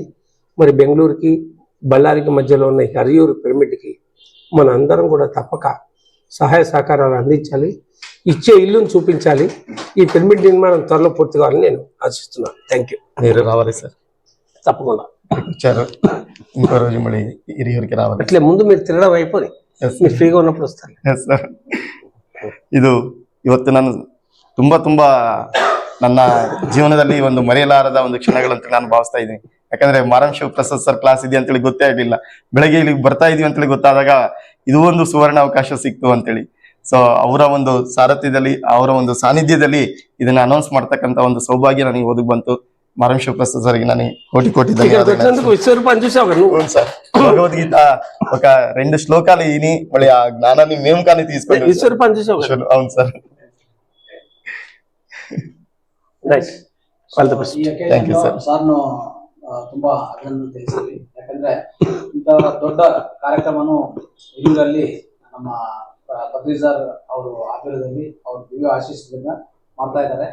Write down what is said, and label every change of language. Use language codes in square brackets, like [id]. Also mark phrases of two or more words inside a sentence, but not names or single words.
[te] మరి బెంగళూరుకి బళ్ళారికి మధ్యలో ఉన్న హరియూరు పిరమిడ్కి మన అందరం కూడా తప్పక సహాయ సహకారాలు అందించాలి, ఇచ్చే ఇల్లును చూపించాలి. ఈ పిరమిడ్ నిర్మాణం త్వరలో పూర్తి కావాలని నేను ఆశిస్తున్నాను. [en] thank you. [te] మీరు రావాలి సార్, తప్పకుండా వచ్చారు. ఇంకో రోజు మళ్ళీ ಹಿರಿಯೂರಿಗೆ రావాలి. అట్లే ముందు మీరు తిరగడం అయిపోయి మీరు ఫ్రీగా ఉన్నప్పుడు వస్తారు. [kn] ಸರ್, ಇದು ಇವತ್ತು ನಾನು ತುಂಬಾ ನನ್ನ ಜೀವನದಲ್ಲಿ ಒಂದು ಮರೆಯಲಾರದ ಒಂದು ಕ್ಷಣಗಳಂತ ನಾನು ಭಾವಿಸ್ತಾ ಇದ್ದೀನಿ. ಯಾಕಂದ್ರೆ ಮಾರಂ ಶಿವಪ್ರಸಾದ್ ಸರ್ ಕ್ಲಾಸ್ ಇದೆ ಅಂತೇಳಿ ಗೊತ್ತೇ ಆಗ್ಲಿಲ್ಲ. ಬೆಳಗ್ಗೆ ಇಲ್ಲಿಗೆ ಬರ್ತಾ ಇದೀವಿ ಅಂತೇಳಿ ಗೊತ್ತಾದಾಗ ಇದು ಒಂದು ಸುವರ್ಣ ಅವಕಾಶ ಸಿಕ್ತು ಅಂತೇಳಿ. ಸೊ ಅವರ ಒಂದು ಸಾರಥ್ಯದಲ್ಲಿ, ಅವರ ಒಂದು ಸಾನ್ನಿಧ್ಯದಲ್ಲಿ ಇದನ್ನ ಅನೌನ್ಸ್ ಮಾಡ್ತಕ್ಕಂತ ಒಂದು ಸೌಭಾಗ್ಯ ನನಗೆ ಒದಗಿ ಬಂತು. [te] మారం శివప్రసాద్ సార్కి నేను కోటి ధన్యవాదాలు సార్. భగవద్గీత ఒక 2 శ్లోకాలు విని మళ్ళీ ఆ జ్ఞానాన్ని మేము కానీ తీసుకొని. అవును సార్. [en] thank you sir. [kn] ಸಾರ್ನು ತುಂಬಾ ಅಭಿನಂದನೆ ತಿಳಿಸಿದ್ವಿ. ಯಾಕಂದ್ರೆ ಇಂಥ ದೊಡ್ಡ ಕಾರ್ಯಕ್ರಮನು ಹಿರಿಯೂರಲ್ಲಿ ನಮ್ಮ ಪತ್ರಿಜಾರ್ ಅವರು ಆಧ್ವರ್ಯದಲ್ಲಿ ಅವ್ರ ದಿವ್ಯ ಆಶೀಸ್ಸನ್ನ ಮಾಡ್ತಾ ಇದ್ದಾರೆ.